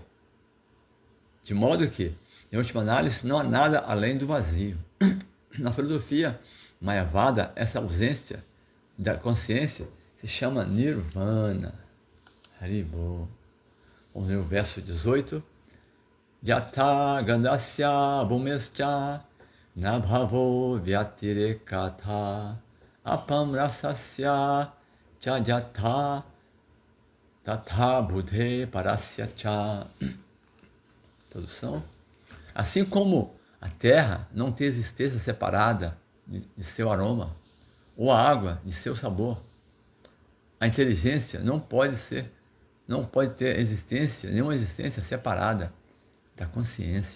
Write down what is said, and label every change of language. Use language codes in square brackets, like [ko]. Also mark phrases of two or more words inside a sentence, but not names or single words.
[pt] De modo que, em última análise, não há nada além do vazio. Na filosofia Mayavada, essa ausência da consciência se chama Nirvana. Haribo. Vamos ler o verso 18. [sa] यथा गन्धस्य भूमेश्च न भावो व्यतिरेकतः अपां रसस्य च यथा तथा बुद्धेः परस्य च. [pt] Tradução. Assim como a terra não tem existência separada de seu aroma, ou a água de seu sabor, a inteligência não pode ter nenhuma existência separada da consciência.